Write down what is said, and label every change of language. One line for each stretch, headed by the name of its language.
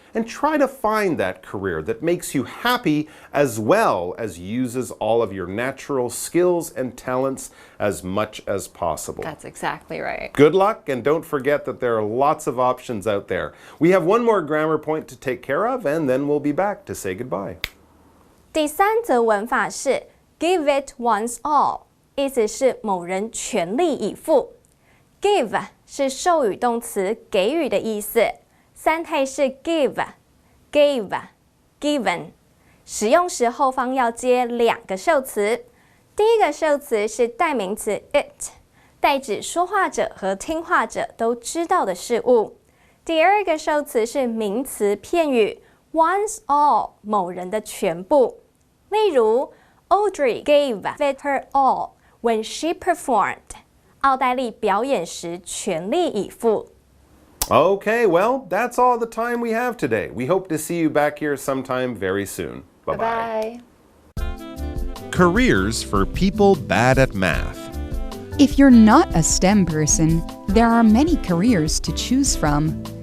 English: And try to find that career that makes you happy as well as uses all of your natural skills and talents as much as possible. That's exactly right. Good luck, and don't forget that there are lots of options out there. We have one more grammar point to take care of, and then we'll be back to say goodbye.
Chinese: 第三则文法是
English: give it one's all，
Chinese: 意思是某人全力以赴。 give 是授予动词给予的意思，三态是 give、gave、given。使用时后方要接两个受词，第一个受词是代名词 it， 代指说话者和听话者都知道的事物。第二个受词是名词片语 one's all， 某人的全部。例如
English: Audrey gave it her all when she performed。
Chinese: 奥黛丽表演时全力以赴。
English: Okay, well, that's all the time we have today. We hope to see you back here sometime very soon. Bye-bye. Bye. Careers for people bad at math. If you're not a STEM person, there are many careers to choose from.